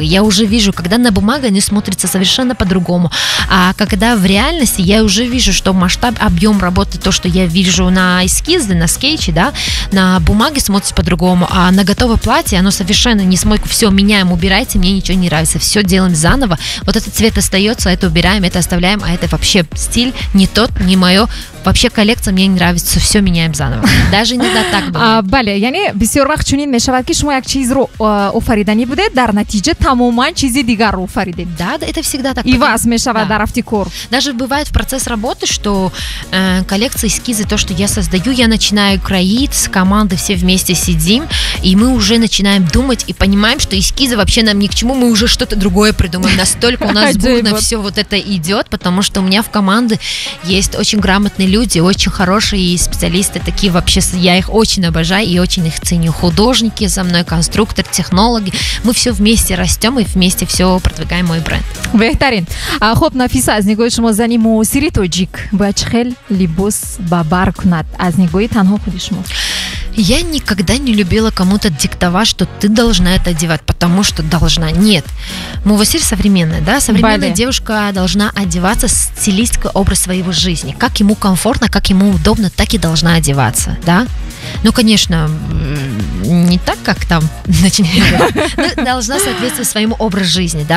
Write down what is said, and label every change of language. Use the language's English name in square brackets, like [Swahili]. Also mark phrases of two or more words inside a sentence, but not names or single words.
[Russian] Я уже вижу, когда на бумаге они смотрятся совершенно по-другому, а когда в реальности я уже вижу, что масштаб, объем работы, то, что я вижу на эскизе, на скетче, да, на бумаге смотрится по-другому, а на готовое платье оно совершенно не смойку. Все меняем, убирайте, мне ничего не нравится, все делаем заново. Вот этот цвет остается, это убираем, это оставляем, а это вообще стиль не тот, не мое. Вообще коллекция мне не нравится, все меняем заново. Даже иногда так бывает. [Tajik] бале, яъне бисёр вақт чунин мешавад ки шумо як чизро офаридани будед, дар натиҷа тамоман чизи дигарро офаридед. [Russian] Да, это всегда так. [Tajik] Иваз мешавад дар рафти кор. [Russian] Даже бывает в процесс работы, что коллекция, эскизы, то, что я создаю, я начинаю кроить, с командой все вместе сидим, и мы уже начинаем думать и понимаем, что эскизы вообще нам ни к чему, мы уже что-то другое придумаем. Настолько у нас бурно все вот это идет, потому что у меня в команде есть очень грамотные люди, очень хорошие специалисты, такие вообще, я их очень обожаю и очень их ценю. Художники за мной, конструктор, технологи. Мы все вместе растем и вместе все продвигаем мой бренд. [Tajik] Беҳтарин. хоб, Нафиса, аз нигоҳи шумо зани муосири тоҷик бояд чӣ хел либос ба бар кунад? Аз нигоҳи танҳо худи шумо. [Russian] Я никогда не любила кому-то диктовать, что ты должна это одевать, потому что должна. Нет. Мувасир современная, да? Современная девушка должна одеваться, стилистика, образ своего жизни. Как ему комфортно, как ему удобно, так и должна одеваться, да? Ну, конечно, не так, как там, но должна соответствовать своему образу жизни, да?